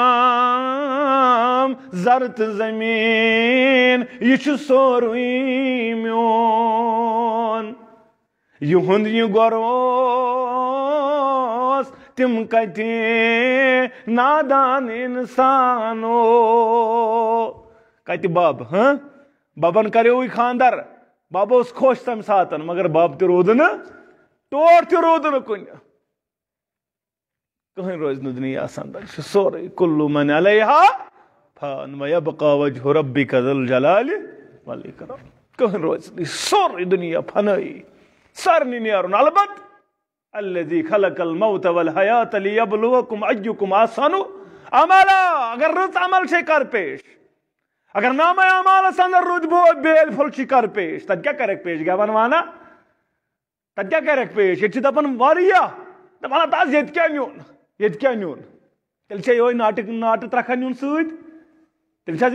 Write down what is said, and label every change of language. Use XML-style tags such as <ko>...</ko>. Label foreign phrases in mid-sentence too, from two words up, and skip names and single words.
<ks>زر تہٕ زمیٖن یہِ چھُ سورُے میون یِہُنٛد یہِ گۄر اوس تِم کتہِ نادان اِنسانو کتہِ بب ببن کریوٕے خانٛدر بب اوس خۄش تمہِ ساتہٕ مگر بب تہِ روٗدٕ نہٕ ٹوٹھ تہِ روٗدٕ نہٕ کُنہِ کٕہٕنۍ روزِ نہٕ دُنیاہس انٛدر چھُ سورُے</ks> <ar>کُلُّ من علیہا فان ویبقى وجہ ربک ذو الجلال والاکرام</ar> <ks>کٕہٕنۍ روزِ نہٕ سورُے دُنیا فنٲیی سارنٕے نیرُن البتہ</ks> <ar>الذی خلق الموت والحیات لیبلوکم ایکم احسن عملا</ar> <ks>اگر رٕژ عمل چھے کر پیش اگر نامے اعمالس انٛدر رُت بیل پھوٚل چھی کر پیش تتہِ کیٛاہ کرکھ پیش گٮ۪ون وانا تتہِ کیٛاہ کرکھ پیش ییٚتہِ چھِ دپان واریاہ دپان ہتا حظ ییٚتہِ کیٛاہ نیُن تیٚلہِ چھا یِہوے ناٹہٕ ترکھا نیُن سۭتۍ تیٚلہِ چھا</ks>